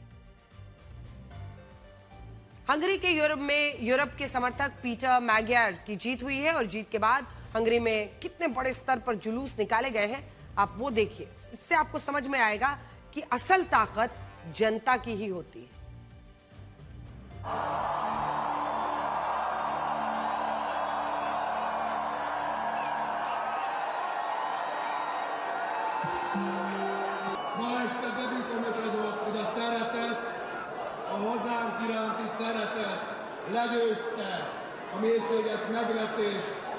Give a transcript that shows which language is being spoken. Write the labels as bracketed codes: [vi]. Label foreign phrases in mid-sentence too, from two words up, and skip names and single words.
[hi] हंगरी के यूरोप के समर्थक पीटर मैगियर की जीत हुई है और जीत के बाद हंगरी में कितने बड़े स्तर पर जुलूस निकाले गए हैं, आप वो देखिए। इससे आपको समझ में आएगा कि असल ताकत जनता की ही होती है। [hu] Ma este bebizonyosodott, hogy a szeretet, a hozzánk iránti szeretet legyőzte a mélységes megvetést.